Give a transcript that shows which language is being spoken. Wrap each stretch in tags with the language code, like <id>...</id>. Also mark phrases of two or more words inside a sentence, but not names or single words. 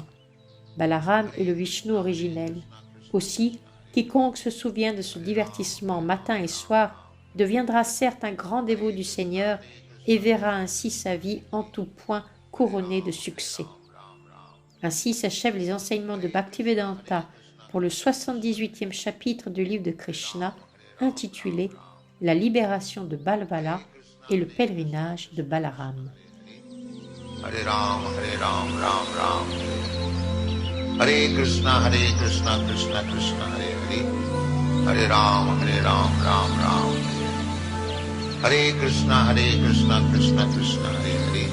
<fr>Balaram est le Vishnu originel. Aussi, quiconque se souvient de ce divertissement matin et soir deviendra certes un grand dévot du Seigneur et verra ainsi sa vie en tout point couronnée de succès. Ainsi s'achèvent les enseignements de Bhaktivedanta pour le 78e chapitre du livre de Krishna, intitulé « La libération de Balvala et le pèlerinage de Balaram ».</fr> <sa>हरे राम राम राम. हरे कृष्ण कृष्ण कृष्ण हरे हरे. हरे राम राम राम. हरे कृष्ण कृष्ण कृष्ण हरे हरे.</sa>